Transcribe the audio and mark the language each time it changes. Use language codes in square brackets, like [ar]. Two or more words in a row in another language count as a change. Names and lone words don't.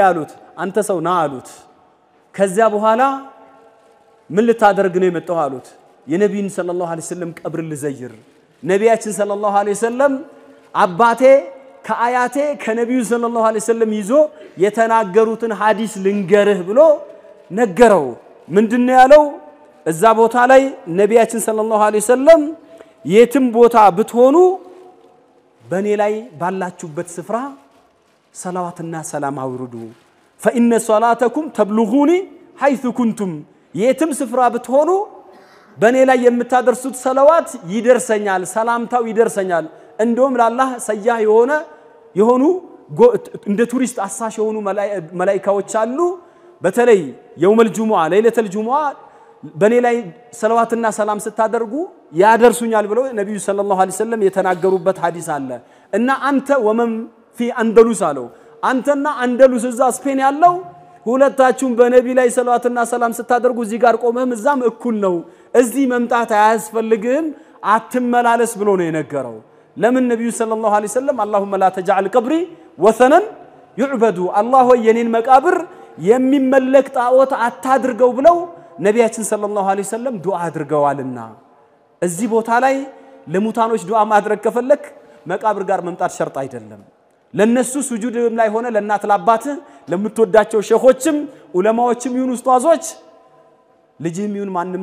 [am] ያሉት አንተ ሰው ና አሉት ከዛ በኋላ ምን ልታደርግ ነው የመጣው አሉት የነብዩን [ar] صلى الله عليه وسلم [am] ቀብር ልዘይር ነብያችን [ar] صلى الله عليه وسلم [am] አባቴ ከአያቴ ከነብዩ [ar] صلى الله عليه وسلم [am] ይዞ የተናገሩትን ሐዲስ ልንገርህ ብሎ ነገረው ምንድነው ያለው እዛ ቦታ ላይ ነብያችን [ar] صلى الله عليه وسلم [am] የትም ቦታ ብትሆኑ በኔ ላይ ባላችሁበት ስፍራ ሰላዋትና ሰላም አውርዱ [ar] فإن صلاتكم تبلغوني حيث كنتم [am] የትም ስፍራ ብትሆኑ በኔ ላይ የምታደርሱት ሰላዋት ይደርሰኛል ሰላምታው ይደርሰኛል እንደውም ለአላህ ሰያህ የሆኑ እንደ ቱሪስት አሳሽ የሆኑ መላእክቶች አሉ በተለይ [ar] يوم الجمعة ليلة الجمعة [am] በኔ ላይ ሰላዋትና ሰላም ስታደርጉ ያደርሱኛል ብለው ነብዩ [ar] صلى الله عليه وسلم [am] የተናገሩበት ሐዲስ አለ እና አንተ [ar] ومن في الأندلس [am] አለው አንተና አንደሉስ እዛ ስፔን ያለው ሁለታችሁም በነቢ ላይ ሰላዋትና ሰላም ስታደርጉ እዚህ ጋር ቆመህም እዛም እኩል ነው እዚህ መምጣት አያስፈልግም አትመላለስ ብሎ ነው የነገረው ለምን ነብዩ [ar] صلى الله عليه وسلم اللهم لا تجعل قبري وثنا يعبد الله [am] የኔን መቃብር የሚመለክ ጣዖት አታድርገው ብለው ነብያችን [ar] صلى الله عليه وسلم [am] ዱዓ አድርገዋልና እዚህ ቦታ ላይ ለሙታኖች ዱዓ ማድረግ ከፈለክ መቃብር ጋር መምጣት ሸርጥ አይደለም ለነሱ ሱጁድም ላይ ሆነ ለናት ለአባት ለምትወዳቸው ሸኾችም ዑለማዎችም ይሁን ኡስታዞች ልጅህም ይሁን ማንንም